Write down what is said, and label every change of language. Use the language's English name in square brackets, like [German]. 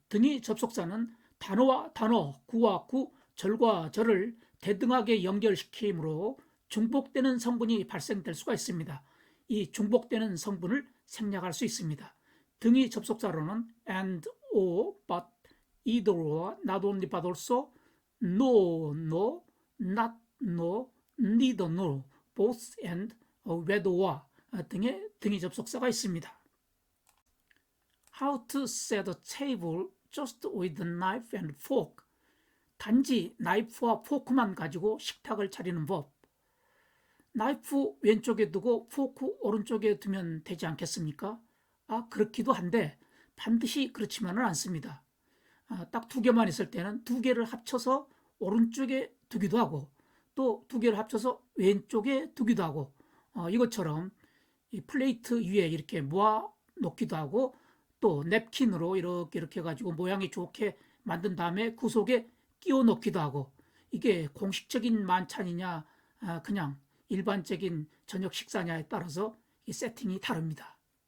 [Korean] 등위 접속사는 단어와 단어, 구와 구, 절과 절을 대등하게 연결시키므로 중복되는 성분이 발생될 수가 있습니다. 이 중복되는 성분을 생략할 수 있습니다. 등위 접속사로는 and, or, but, either or, not only but also, no, no, not no, neither no, both and, whether or 등의 등위 접속사가 있습니다. [English] How to set a table just with a knife and fork. [Korean] 단지 나이프와 포크만 가지고 식탁을 차리는 법. 나이프 왼쪽에 두고 포크 오른쪽에 두면 되지 않겠습니까? 그렇기도 한데 반드시 그렇지만은 않습니다. 딱 두 개만 있을 때는 두 개를 합쳐서 오른쪽에 두기도 하고 또 두 개를 합쳐서 왼쪽에 두기도 하고 이것처럼 이 플레이트 위에 이렇게 모아 놓기도 하고 또 냅킨으로 이렇게 해가지고 모양이 좋게 만든 다음에 그 속에 끼워 넣기도 하고 이게 공식적인 만찬이냐 그냥 일반적인 저녁 식사냐에 따라서 이 세팅이 다릅니다.